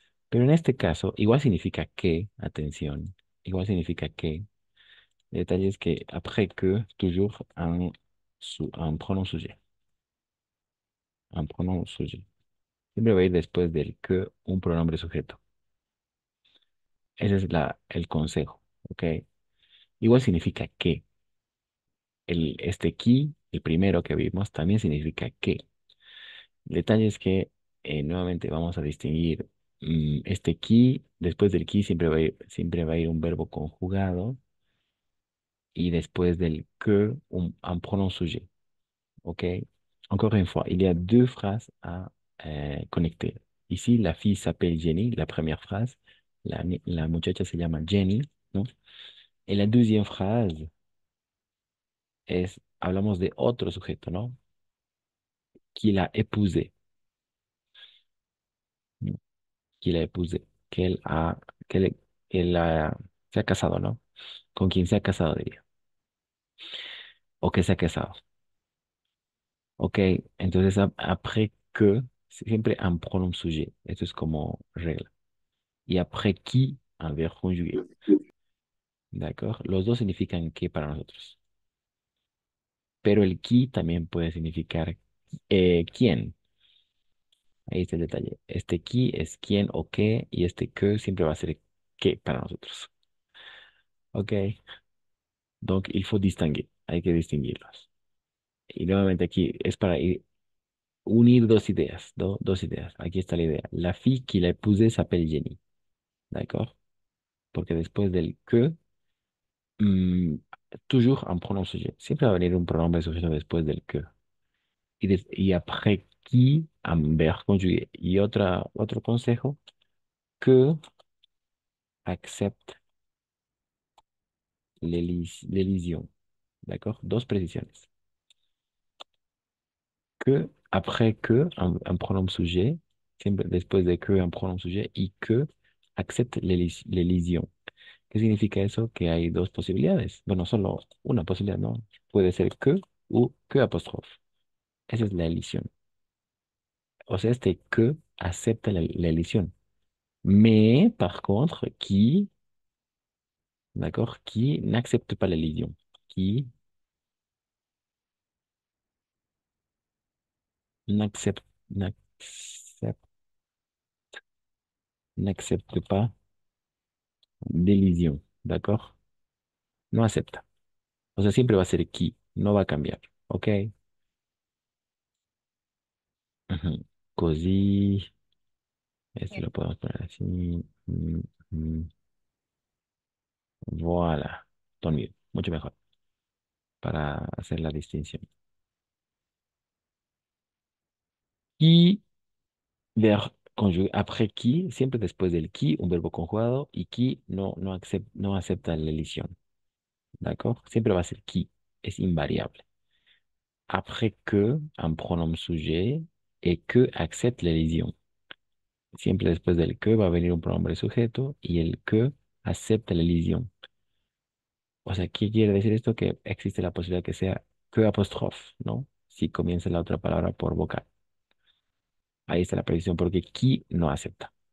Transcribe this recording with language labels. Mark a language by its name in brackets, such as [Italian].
[Spanish] Pero en este caso, igual significa que, atención, igual significa que. El detalle es que [French] après que, toujours un pronom sujet. Un pronom sujet. [Spanish] Siempre va a ir después del que un pronombre sujeto. Ese es el consejo, ¿ok? Igual significa que. Este qui, el primero que vimos, también significa que. El detalle es que nuevamente vamos a distinguir este qui, después del qui siempre va a ir un verbo conjugado y después del que [French] un pronom sujet. [Spanish] ¿Ok? [French] Encore une fois, il y a deux phrases à connecter. Ici, la fille s'appelle Jenny, la première phrase. [Spanish] La muchacha se llama Jenny, ¿no? [French] Et la deuxième phrase [Spanish] hablamos de otro sujeto, ¿no? [French] Qui l'a épousé, ¿no? Qui l'a épousé, qu'elle, [Spanish] se ha casado, ¿no? Con quien se ha casado, diría. O que se ha casado. Ok, entonces [French] après que, [Spanish] siempre [French] un pronom sujet. [Spanish] Esto es como regla. Y [French] après qui, [Spanish] un verbo conjugué. ¿De acuerdo? Los dos significan que para nosotros. Pero el qui también puede significar quién. Ahí está el detalle. Este qui es quién o qué, y este que siempre va a ser qué para nosotros. [French] Ok, donc il faut distinguer. [Spanish] Hay que distinguirlos. Y nuevamente aquí es para unir dos ideas, dos ideas. Aquí está la idea. [French] La fille qui l'a épousé s'appelle Jenny. [Spanish] ¿De acuerdo? Porque después del que, mm, [French] toujours un pronom sujet. [Spanish] Siempre va a venir un pronombre sujeto después del que. Y [French] après qui, [Spanish] un verbo conjugué. Y otro consejo, [French] que accepte l'élision. [Spanish] ¿De acuerdo? Dos precisiones. Que, [French] après que, un pronom sujet, [Spanish] siempre después de que, un pronom sujet, y [French] que accepte l'élision. [Spanish] ¿Qué significa eso? Que hay dos posibilidades. Bueno, solo una posibilidad, ¿no? Puede ser que o que apóstrofe. Esa es la elisión. O sea, este que acepta la elisión. [French] Mais, par contre, qui, d'accord, qui n'accepte pas l'elision. Qui n'accepte, n'accepte, n'accepte pas l'elision. D'accord? [Spanish] No acepta. O sea, siempre va a ser qui. No va a cambiar. ¿Ok? Ujú. Così, este lo podemos poner así. Mm. [French] Voilà. Ton mieux. [Spanish] Mucho mejor para hacer la distinción. Y ver conjugué [French] après qui, [Spanish] siempre después del qui, un verbo conjugado, y qui no acepta la elisión. ¿De acuerdo? Siempre va a ser qui, es invariable. [French] après que, un pronom sujet, et que accepte la lésion. [Spanish] Siempre después del que va a venir un pronombre sujeto y el que acepta la elisión. O sea, ¿qué quiere decir esto? Que existe la posibilidad que sea que apóstrofe, ¿no? Si comienza la otra palabra por vocal. Ahí está la precisión porque qui no acepta.